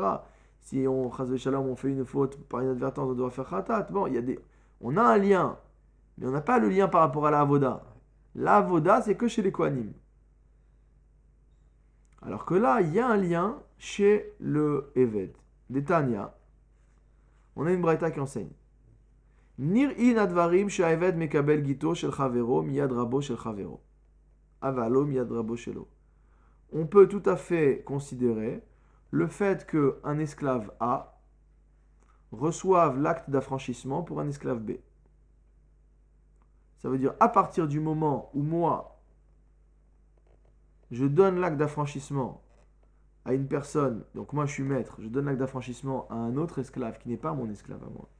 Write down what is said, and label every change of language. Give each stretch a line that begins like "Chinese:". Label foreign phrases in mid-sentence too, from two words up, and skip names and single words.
French: Si on,
Hebrew: חס ושלום,
French: on fait une faute par inadvertance, on doit faire khatat. Bon, on a un lien, mais on n'a pas le lien par rapport à la avoda. La avoda, c'est que chez les Kohanim. Alors que là, il y a un lien chez le Eved. D'Etania, on a une braïta qui enseigne.
Hebrew: נראין הדברים שעבד מקבל גיטו של חבירו מיד רבו של חבירו. אבל לא מיד רבו שלו.
French: On peut tout à fait considérer le fait qu'un esclave A reçoive l'acte d'affranchissement pour un esclave B. Ça veut dire, à partir du moment où moi, je donne l'acte d'affranchissement à une personne, donc moi je suis maître, je donne l'acte d'affranchissement à un autre esclave qui n'est pas mon esclave à moi.